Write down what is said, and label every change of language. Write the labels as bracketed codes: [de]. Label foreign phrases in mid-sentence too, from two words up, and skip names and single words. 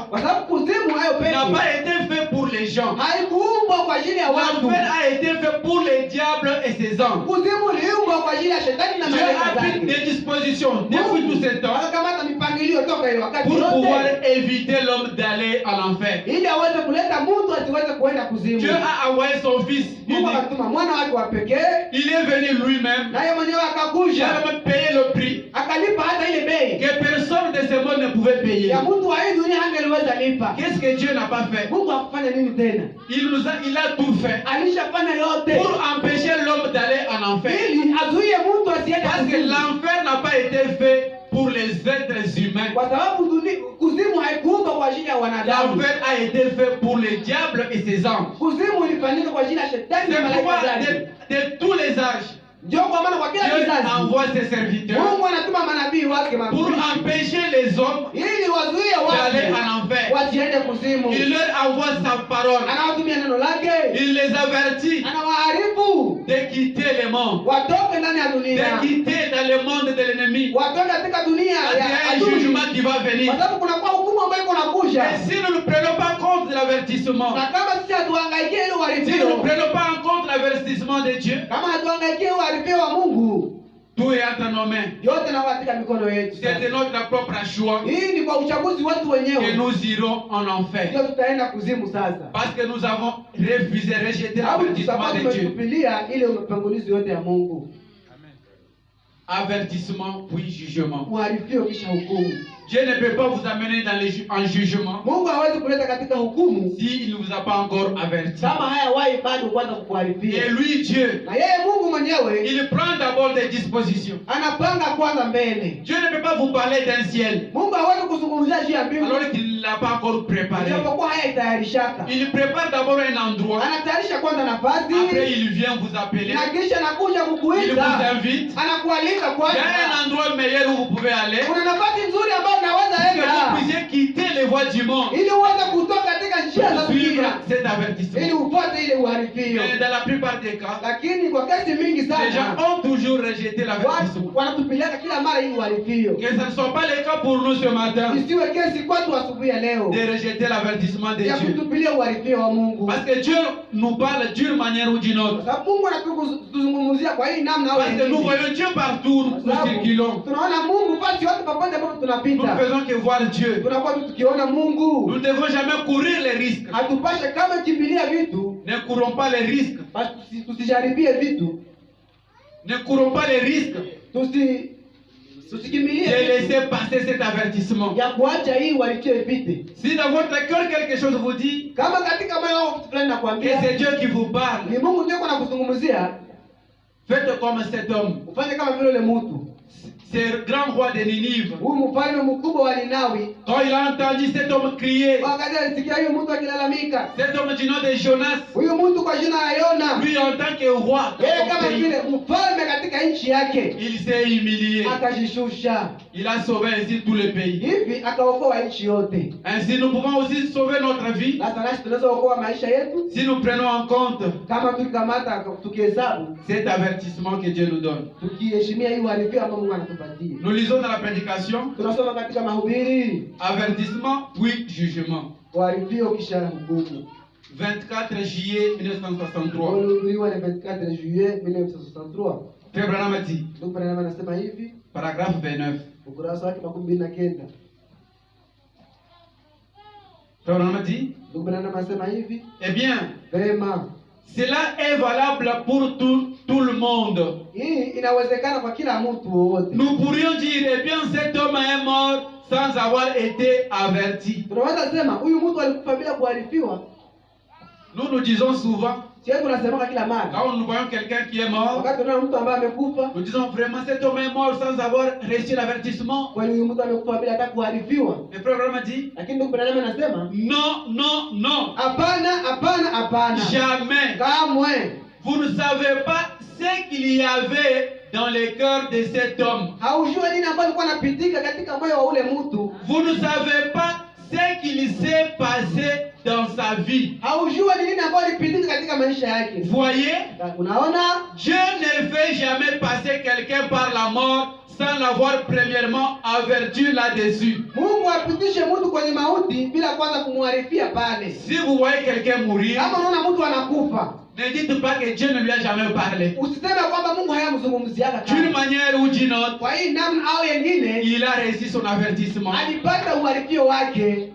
[sw] kwa sababu kuzimu hayo [fr] n'a [sw] pekee [fr] pas été fait pour les gens. [sw] haikuumbwa kwa ajili ya watu. [fr] L'enfer a été fait pour les diables et ses anges. [sw] Kuzimu iliumbwa kwa ajili ya shetani na [fr] Dieu [sw] malaika [fr] a pris [sw] zake. [fr] des dispositions depuis tout ce temps [sw] Akakamata mipangilio toka ile wakati [fr] pour pouvoir [sw] yote [fr] éviter l'homme d'aller en enfer. [sw] ili aweze kuleta mtu asiweze kuenda kuzimu. [fr] Dieu a envoyé son fils [sw] Mungu [fr] unique. [sw] akatuma mwana wake wa pekee, [fr] Il est venu lui-même. [sw] naye mwenyewe [fr] Il [sw] akakuja [fr] a même payé le prix [sw] akalipa hata ile bei [fr] que personne de ce monde ne pouvait payer. [sw] ya mtu wa hii dunia hangeliweza lipa. [fr] Qu'est-ce que Dieu n'a pas fait? [sw] Mungu akufanya nini tena? [fr] Il a tout fait [sw] Alishafanya yote [fr] pour empêcher l'homme d'aller en enfer. [sw] ili azuie mtu asiende [fr] Parce que [sw] kuzimu, [fr] l'enfer n'a pas été fait pour les êtres humains. [sw] kwa sababu kuzimu haikuumbwa kwa ajili ya wanadamu. [fr] L'enfer a été fait pour les diables et ses anges. [sw] Kuzimu ilifanyika kwa ajili ya shetani na [fr] C'est pourquoi [sw] malaika zake. [fr] de tous les âges, [sw] Ndio kwa maana kwa kila [fr] Dieu [sw] kizazi [fr] envoie ses serviteurs [sw] Mungu anatuma manabii wake [fr] pour [sw] mabaya [fr] empêcher les hommes [sw] ili wazuie [fr] d'aller [sw] watu [fr] en enfer. [sw] wasiende kuzimu. [fr] Il leur envoie sa parole. [sw] Anawatumia neno lake, [fr] Il les avertit [sw] anawaarifu [fr] de quitter le monde, [sw] watoke ndani ya [fr] de [sw] dunia, [fr] quitter dans le monde de l'ennemi. [sw] watoke katika dunia [fr] Parce qu'il y [sw] ya [fr] a un [sw] adui, [fr] jugement qui va venir. [sw] kwa sababu kuna kwa hukumu ambayo iko unakuja. [fr] Et si nous ne prenons pas compte de l'avertissement, [sw] Na kama sisi hatuhangaikie ile [fr] si nous ne [sw] uharibio, [fr] prenons pas en compte l'avertissement de Dieu, [sw] kama hatuhangaikie uharibio wa Mungu, [fr] tout est entre nos mains. [sw] yote na katika mikono yetu. [fr] C'est de notre propre choix [sw] Hii ni kwa uchaguzi wetu [fr] que [sw] wenyewe. [fr] nous irons en enfer. [sw] Ndio tutaenda kuzimu sasa. [fr] Parce que nous avons refusé, rejeté [sw] Au [fr] l'avertissement [sw] tutakuwa [fr] de Dieu. [sw] tumetupilia ile mapangulizi yote ya Mungu. [fr] Avertissement puis jugement. [sw] Uharibio kisha hukumu. [fr] Dieu ne peut pas vous amener en jugement [sw] Mungu hawezi kuleta katika hukumu [fr] s'il ne vous a pas encore averti. [sw] kama hayawahi bado kwanza kukuharibia. [fr] Et lui, Dieu, [sw] Na yeye Mungu mwenyewe [fr] il prend d'abord des dispositions. [sw] anapanga kwanza mbele. [fr] Dieu ne peut pas vous parler d'un ciel [sw] Mungu hawezi kuzungumzia juu ya mbingu [fr] alors qu'il ne l'a pas encore préparé. [sw] japokuwa hayaitayarishaka. [fr] Il prépare d'abord un endroit, [sw] Anatayarisha kwanza nafasi, [fr] après il vient vous appeler, [sw] na kisha anakuja [fr] il [sw] kukuita, [fr] vous invite. [sw] anakualika [fr] Il y a [sw] kwanza. [fr] un endroit meilleur où vous pouvez aller, [sw] Kuna nafasi nzuri ambayo unaweza [fr] que vous [sw] enda [fr] puissiez quitter les voies du monde [sw] ili uweze kutoka katika njia za [fr] pour suivre [sw] dunia, [fr] cet [sw] ili [fr] avertissement. [sw] ufuate ile uharibio. [fr] Mais dans la plupart des cas, [sw] Lakini kwa kesi mingi [fr] les gens [sw] sana [fr] ont toujours rejeté [sw] watu [fr] l'avertissement. [sw] wanatupiliaka kila mara hii uharibio. [fr] Que ce ne soit pas le cas pour nous ce matin [sw] Isiwe kesi kwetu asubuhi ya leo [fr] de rejeter l'avertissement de [sw] ya [fr] Dieu. [sw] kutupilia uharibio wa Mungu, [fr] Parce que Dieu nous parle d'une manière ou d'une autre. [sw] kwa sababu Mungu anatuzungumzia kwa hii namna au [fr] Parce que nous [sw] nyingine. [fr] voyons Dieu partout, [sw] Kwa [fr] nous [sw] sababu [fr] circulons. [sw] tunaona Mungu basi wote popote ambapo [fr] Nous [sw] tunapita, [fr] ne faisons que voir Dieu. [sw] tunakuwa tu tukiona [fr] Nous [sw] Mungu. [fr] ne devons jamais courir les risques. [sw] Hatupashe kama kimbilia vitu, [fr] Ne courons pas les risques. [sw] basi tusijaribie vitu, [fr] Ne courons pas les risques [sw] tusikimbilie [fr] de [sw] vitu [fr] laisser passer cet avertissement. [sw] ya kuacha hii uharibio ipite. [fr] Si dans votre cœur quelque chose vous dit [sw] Kama katika moyo wako kitu fulani [fr] que [sw] nakwambia [fr] c'est Dieu qui vous parle, [sw] ni Mungu ndio kuna kuzungumzia, [fr] faites comme cet homme, [sw] ufanye kama vile yule mtu [fr] ce grand roi de Ninive. [sw] huyu mfalme mkubwa wa Ninawi. [fr] Quand il a entendu cet homme crier, [sw] Wakati alisikia huyu mtu akilalamika, [fr] cet homme du nom de Jonas, [sw] huyu mtu kwa jina la Yona, [fr] lui en tant que roi de [sw] yeye [fr] son [sw] kama [fr] pays, [sw] vile mfalme katika nchi yake, [fr] il s'est humilié. [sw] akajishusha [fr] Il a sauvé ainsi tout le pays. [sw] hivi, akaokoa nchi yote. [fr] Ainsi, nous pouvons aussi sauver notre vie [sw] Sasa nasi tunaweza kuokoa maisha yetu [fr] si nous prenons en compte [sw] kama tukikamata, tukihesabu, [fr] cet avertissement que Dieu nous donne. [sw] tukiheshimia hii uharibio ambao Mungu anatupatia. [fr] Nous lisons dans la prédication, [sw] Tunasoma katika Mahubiri, [fr] avertissement puis jugement. [sw] uharibio kisha hukumu. [fr] 24 juillet 1963. [sw] Ulihubiriwa [fr] le 24 juillet 1963. Frère Branham a dit, [sw] Ndugu Branham anasema hivi, [fr] paragraphe 29. [sw] ukurasa wake 29. [fr] Frère Branham a dit, [sw] Ndugu Branham anasema hivi, [fr] eh bien, [sw] vema, [fr] cela est valable pour tout le monde. [sw] hii inawezekana kwa kila mtu wowote. [fr] Nous pourrions dire, eh bien, cet homme est mort sans avoir été averti. [sw] Tunaweza sema huyu mtu alikufa bila kuarifiwa. [fr] Nous disons souvent, [sw] Sio tunasema kila mara. [fr] quand nous voyons quelqu'un qui est mort, [sw] Wakati tunaona mtu ambaye amekufa, [fr] nous disons vraiment cet homme est mort sans avoir reçu l'avertissement. [sw] kwani huyu mtu amekufa bila hata kuarifiwa. [fr] Le frère Branham a dit, [sw] Lakini ndugu Branham anasema, [fr] non, [sw] hapana, hapana, hapana. [fr] jamais. [sw] Kamwe. [fr] Vous ne savez pas ce qu'il y avait dans le cœur de cet homme. [sw] Haujui nini ambacho alikuwa anapitika katika moyo wa ule mtu. [fr] Vous ne savez pas ce qu'il s'est passé dans sa vie. [sw] Haujui nini ambacho alipitika katika maisha yake. [fr] Voyez, [sw] Unaona? [fr] Dieu ne fait jamais passer quelqu'un par la mort sans l'avoir premièrement averti là-dessus. [sw] Mungu apitishe mtu kwenye mauti bila kwanza kumwarifia pale. [fr] Si vous voyez quelqu'un mourir, [sw] Kama unaona mtu anakufa, [fr] ne dites pas que Dieu ne lui a jamais parlé. [sw] usiseme kwamba Mungu hayamzungumziaka [fr] D'une [sw] kama. [fr] manière ou d'une autre, [sw] Kwa hii namna au yengine [fr] il a reçu son avertissement. [sw] alipata uharibio wake,